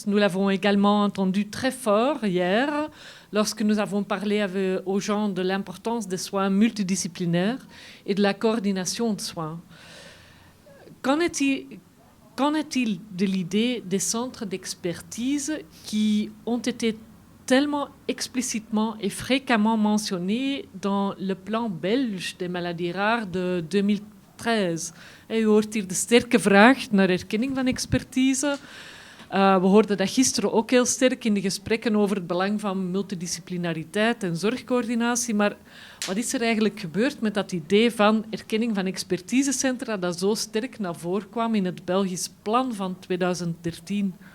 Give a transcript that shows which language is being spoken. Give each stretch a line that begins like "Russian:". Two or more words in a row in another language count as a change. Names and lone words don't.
French: Nous l'avons également entendu très fort hier lorsque nous avons parlé aux gens de l'importance des soins multidisciplinaires et de la coordination de soins. Qu'en est-il de l'idée des centres d'expertise qui ont été tellement explicitement et fréquemment mentionné dans le plan belge des maladies rares de 2013.
Dutch: U hoort hier de sterke vraag naar erkenning van expertise. We hoorden dat gisteren ook heel sterk in de gesprekken over het belang van multidisciplinariteit en zorgcoördinatie. Maar wat is er eigenlijk gebeurd met dat idee van erkenning van expertisecentra dat zo sterk naar voren kwam in het Belgisch plan van 2013?